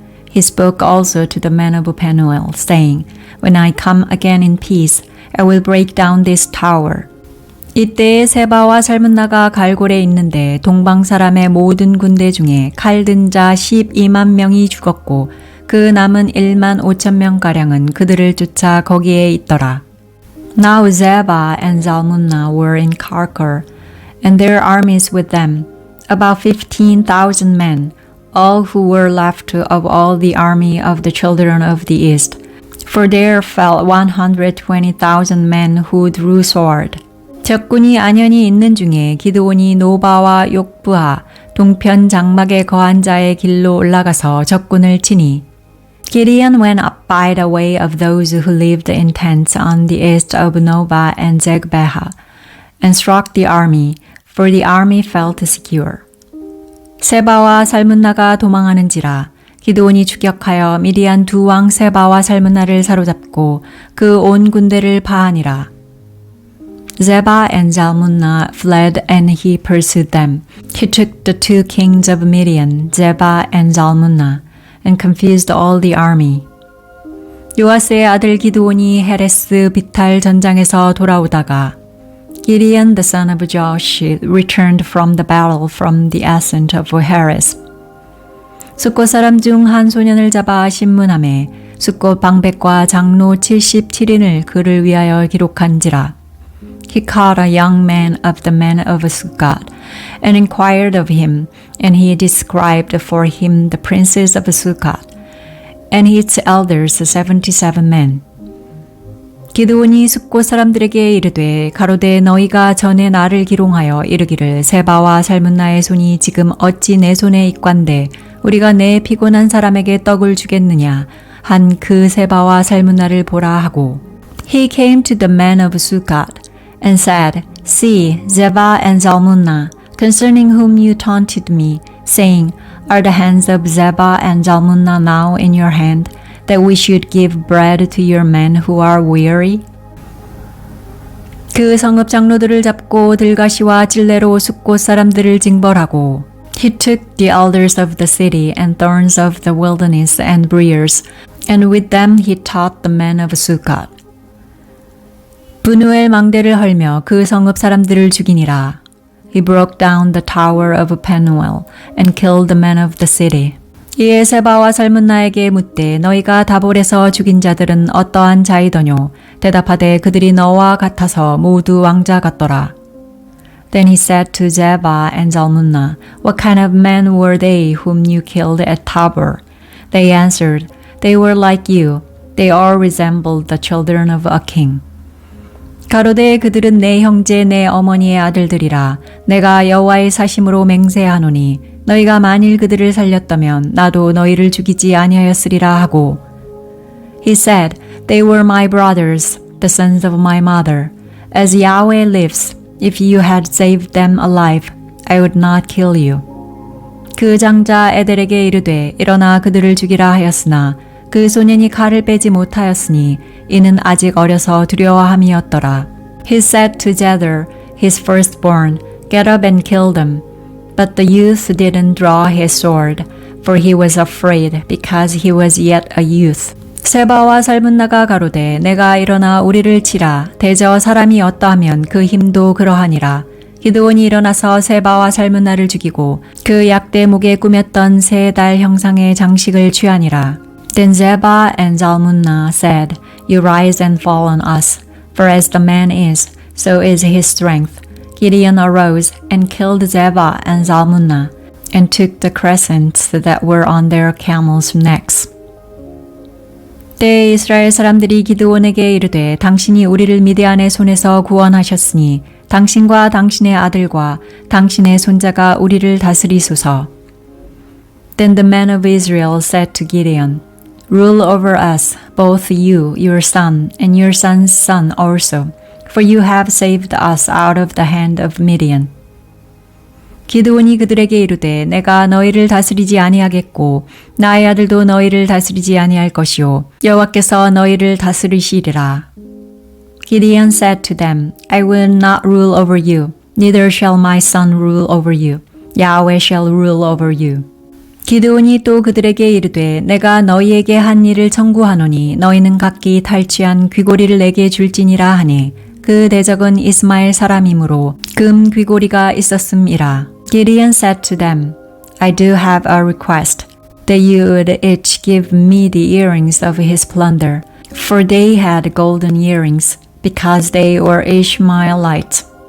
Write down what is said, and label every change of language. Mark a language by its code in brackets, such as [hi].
[en] He spoke also to the men of Penuel, saying, When I come again in peace, I will break down this tower. [ko] 이때에 세바와 살문나가 갈골에 있는데 동방 사람의 모든 군대 중에 칼 든 자 12만 명이 죽었고 그 남은 1만 5천 명가량은 그들을 쫓아 거기에 있더라. [en] Now Zebah and Zalmunna were in Karkor, and their armies with them, about 15,000 men, all who were left of all the army of the children of the east. For there fell 120,000 men who drew sword. [ko] 적군이 안연히 있는 중에 기드온이 노바와 욕부하, 동편 장막에 거한 자의 길로 올라가서 적군을 치니 [en] Gideon went up by the way of those who lived in tents on the east of Nobah and Zegbeha, and struck the army, for the army felt secure. [ko] 세바와 살문나가 도망하는지라 기드온이 추격하여 미디안 두 왕 세바와 살문나를 사로잡고 그 온 군대를 파하니라. [en] Zebah and Zalmunna fled and he pursued them. He took the two kings of Midian, Zebah and Zalmunna, and confused all the army. [ko] 요아스의 아들 기드온이 헤레스 비탈 전장에서 돌아오다가 [en] Gideon the son of Joash returned from the battle from the ascent of Heres. [ko] 숫곳 사람 중 한 소년을 잡아 신문하매 숫곳 방백과 장로 77인을 그를 위하여 기록한지라. [en] He caught a young man of the men of Sukkot, and inquired of him, and he described for him the princes of Sukkot, and its elders 77 men. [ko] 기드온이 숫곳 사람들에게 이르되 가로되 너희가 전에 나를 기롱하여 이르기를 세바와 살문나의 손이 지금 어찌 내 손에 있관데 우리가 내 피곤한 사람에게 떡을 주겠느냐 한 그 세바와 살문나를 보라 하고 [en] He came to the man of Sukkot and said, See, Zebah and Zalmunna, concerning whom you taunted me, saying, Are the hands of Zebah and Zalmunna now in your hand, that we should give bread to your men who are weary? [ko] 그 성읍 장로들을 잡고 들가시와 찔레로 숫곳 사람들을 징벌하고 [en] He took the elders of the city and thorns of the wilderness and briars, and with them he taught the men of Sukkot. [ko] 분우엘 망대를 헐며 그 성읍 사람들을 죽이니라. [en] He broke down the tower of Penuel and killed the men of the city. [ko] 이에 세바와 살문나에게 묻되 너희가 다볼에서 죽인 자들은 어떠한 자이더뇨? 대답하되 그들이 너와 같아서 모두 왕자 같더라. [en] Then he said to Zebah and Zalmunna, What kind of men were they whom you killed at Tabor? They answered, They were like you. They all resembled the children of a king. [ko] 가로되 그들은 내 형제 내 어머니의 아들들이라. 내가 여호와의 사심으로 맹세하노니 너희가 만일 그들을 살렸다면 나도 너희를 죽이지 아니하였으리라 하고 [en] He said, They were my brothers, the sons of my mother. As Yahweh lives, if you had saved them alive, I would not kill you. [ko] 그 장자 에델에게 이르되 일어나 그들을 죽이라 하였으나 그 소년이 칼을 빼지 못하였으니 이는 아직 어려서 두려워함이었더라. [en] He said to Jether, his firstborn, Get up and kill them. But the youth didn't draw his sword, for he was afraid, because he was yet a youth. [ko] 세바와 살문나가 가로되 내가 일어나 우리를 치라. 대저 사람이 어떠하면 그 힘도 그러하니라. 기드온이 일어나서 세바와 살문나를 죽이고 그 약대 목에 꾸몄던 세 달 형상의 장식을 취하니라. [en] Then Zebah and Zalmunna said, You rise and fall on us, for as the man is, so is his strength. Gideon arose and killed Zebah and Zalmunna, and took the crescents that were on their camels' necks. [ko] 때에 이스라엘 사람들이 기드온에게 이르되 당신이 우리를 미디안의 손에서 구원하셨으니 당신과 당신의 아들과 당신의 손자가 우리를 다스리소서. [en] Then the men of Israel said to Gideon, Rule over us, both you, your son, and your son's son also, for you have saved us out of the hand of Midian. [ko] 기드온이 그들에게 이르되 내가 너희를 다스리지 아니하겠고 나의 아들도 너희를 다스리지 아니할 것이요 여호와께서 너희를 다스리시리라. [en] Gideon said to them, I will not rule over you, neither shall my son rule over you. Yahweh shall rule over you. [ko] 기드온이 또 그들에게 이르되 내가 너희에게 한 일을 청구하노니 너희는 각기 탈취한 귀고리를 내게 줄지니라 하니 그 대적은 이스마엘 사람이므로 금 귀고리가 있었음이라. [en] Gideon said to them, I do have a request, that you would each give me the earrings of his plunder, for they had golden earrings, because they were Ishmaelites.